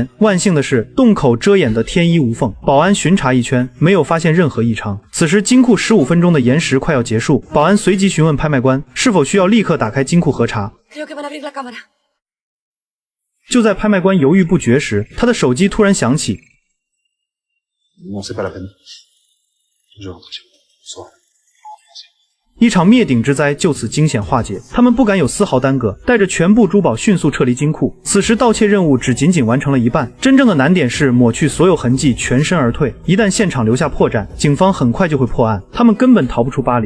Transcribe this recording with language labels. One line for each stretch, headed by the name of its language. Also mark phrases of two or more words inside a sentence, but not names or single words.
Chinese: 万幸的是，洞口遮掩得天衣无缝，保安巡查一圈，没有发现任何异常。此时金库15分钟的延时快要结束，保安随即询问拍卖官是否需要立刻打开金库核查。就在拍卖官犹豫不决时，他的手机突然响起。
French: Non, c'est pas la peine. Je rentre chez moi. Soir.
Chinese: 一场灭顶之灾就此惊险化解，他们不敢有丝毫耽搁，带着全部珠宝迅速撤离金库。此时盗窃任务只仅仅完成了一半，真正的难点是抹去所有痕迹，全身而退。一旦现场留下破绽，警方很快就会破案，他们根本逃不出巴黎。